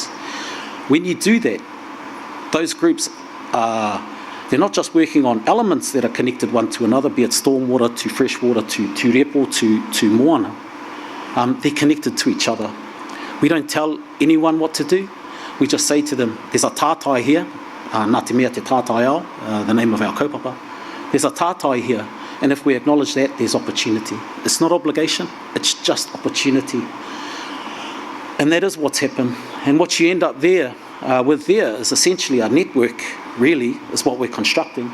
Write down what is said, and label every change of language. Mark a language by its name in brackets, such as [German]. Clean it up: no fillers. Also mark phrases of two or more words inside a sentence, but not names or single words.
[English] When you do that, those groups they're not just working on elements that are connected one to another, be it stormwater to freshwater to repo to moana. They're connected to each other. We don't tell anyone what to do. We just say to them, there's a tātai here, [Māori] nā te mea te tātai ao, [English] the name of our kaupapa. There's a tātai here, and if we acknowledge that, there's opportunity. It's not obligation, it's just opportunity. And that is what's happened. And what you end up there is essentially a network, really, is what we're constructing.